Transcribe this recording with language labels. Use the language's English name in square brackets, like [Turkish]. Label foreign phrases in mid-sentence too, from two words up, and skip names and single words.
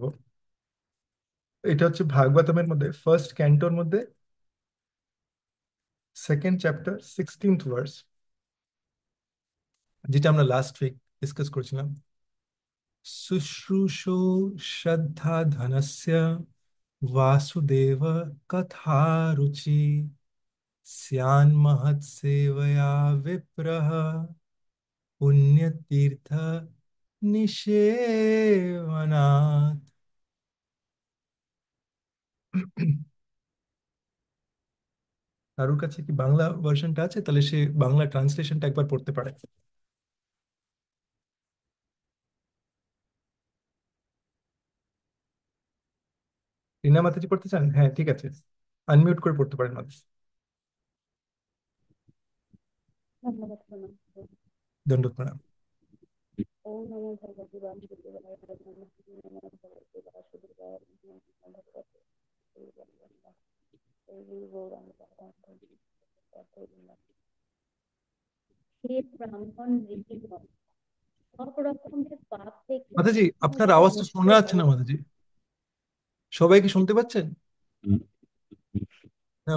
[Bangla] এটা হচ্ছে ভাগবতমের মধ্যে [English] first canto [Bangla] মধ্যে [English] second chapter 16th verse, [Bangla] যেটা আমরা [English] last week [Bangla] ডিসকাস করেছিলাম। [Sanskrit] শুশ্রূষো শ্রদ্ধা ধনস্য वासुदेव कथा रुचि स्यान्महत्सेवया विप्रः पुण्यतीर्थ निषेवनात्। [Bangla] কারোর কাছে কি বাংলা ভার্সনটা আছে? তাহলে সে বাংলা ট্রান্সলেশনটা একবার পড়তে পারে। রিনা মাতাজি পড়তে চান? হ্যাঁ ঠিক আছে, আনমিউট করে পড়তে পারেন মাতাজি। ধন্যবাদ প্রণাম। দণ্ডবোধ প্রণাম। [Sanskrit] ওম নমো ভগবতে বাসুদেবায় নমঃ। নমো ভগবতে বাসুদেবায় নমঃ। নমো ভগবতে বাসুদেবায় নমঃ। [Bangla] এই গৌরাঙ্গ হে ব্রাহ্মণ ঋষিগণ, সব রকমের পাপ থেকে মাতাজি আপনার সম্পূর্ণরূপে আওয়াজটা মুক্ত শোনা যাচ্ছে না হও। মাতাজি, সবাই কি শুনতে পাচ্ছেন? হ্যাঁ